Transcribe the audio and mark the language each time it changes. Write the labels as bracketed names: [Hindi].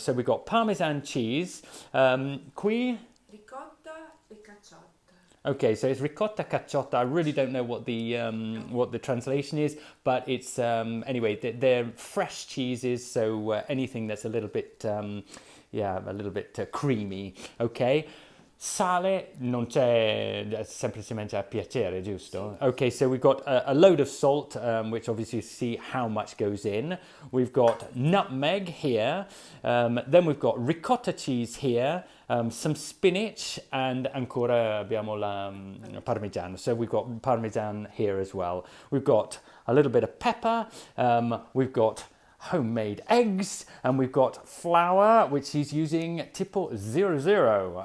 [English] So we've got Parmesan cheese, [Italian] qui ricotta e cacciotta. [English] Okay, so it's ricotta cacciotta. I really don't know what the translation is, but it's anyway. They're fresh cheeses, so anything that's a little bit creamy. Okay. [Italian] Sale non c'è, semplicemente a piacere, giusto? [English] Okay, so we've got a load of salt, which obviously you see how much goes in. We've got nutmeg here, then we've got ricotta cheese here, some spinach, and [Italian] ancora abbiamo la parmigiano. [English] So we've got parmesan here as well. We've got a little bit of pepper, we've got homemade eggs, and we've got flour, which he's using tipo 00.